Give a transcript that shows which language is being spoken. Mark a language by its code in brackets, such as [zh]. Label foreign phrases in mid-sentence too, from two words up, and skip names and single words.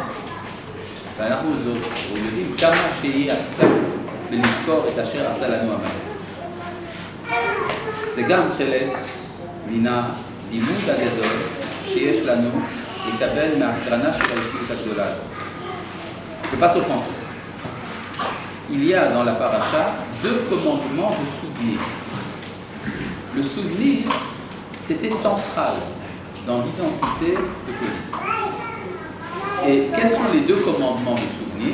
[he] ואנחנו יודעים כמה שהיא עשתה ולזכור את אשר עשה לנו עמלק. זה גם חלק מן הלימוד הגדול שיש לנו לקבל מהקרנה של האישיות הגדולה הזאת. [fr] Je passe au français. Il y a dans la paracha 2 commandements de souvenir. Le souvenir, c'était central dans l'identité de Claudine. Et quels sont les 2 commandements de souvenir?